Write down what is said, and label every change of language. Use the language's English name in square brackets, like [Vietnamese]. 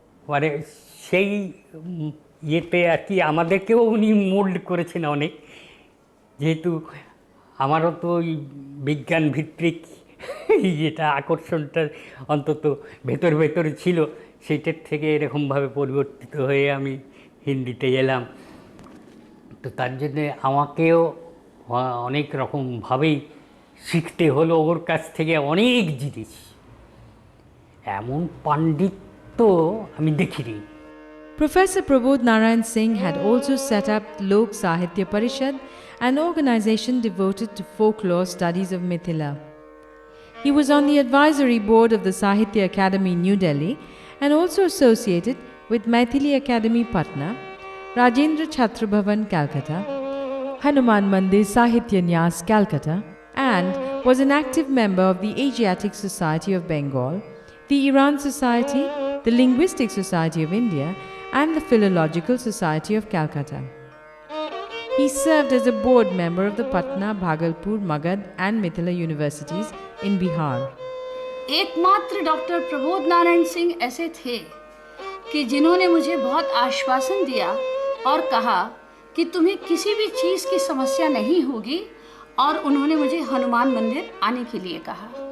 [Bangla] মানে সেই ইয়েতে আর কি আমাদেরকেও উনি মোল্ড করেছেন অনেক, যেহেতু আমারও তো ওই বিজ্ঞান ভিত্তিক যেটা আকর্ষণটা অন্তত ভেতরে ছিল, সেইটার থেকে এরকমভাবে পরিবর্তিত হয়ে আমি হিন্দিতে এলাম। তো তার জন্যে আমাকেও অনেক রকমভাবেই শিখতে হলো ওর কাছ থেকে অনেক জিনিস। এমন পাণ্ডিত্য আমি দেখিনি। [English] Professor Prabodh Narayan Singh had also set up Lok Sahitya Parishad, an organization devoted to folklore studies of Mithila. He was on the advisory board of the Sahitya Academy, New Delhi, and also associated with Maithili Academy, Patna, Rajendra Chhatra Bhavan, Calcutta, Hanuman Mandir Sahitya Nyas, Calcutta, and was an active member of the Asiatic Society of Bengal, the Iran Society, the Linguistic Society of India, and the Philological Society of Calcutta. He served as a board member of the Patna, Bhagalpur, Magad and Mithila universities in Bihar. [Hindi] एकमात्र doctor Prabodh Narayan Singh ऐसे थे कि जिन्होंने मुझे बहुत आश्वासन दिया और कहा कि तुम्हें किसी भी चीज़ की समस्या नहीं होगी, और उन्होंने मुझे हनुमान मंदिर आने के लिए कहा।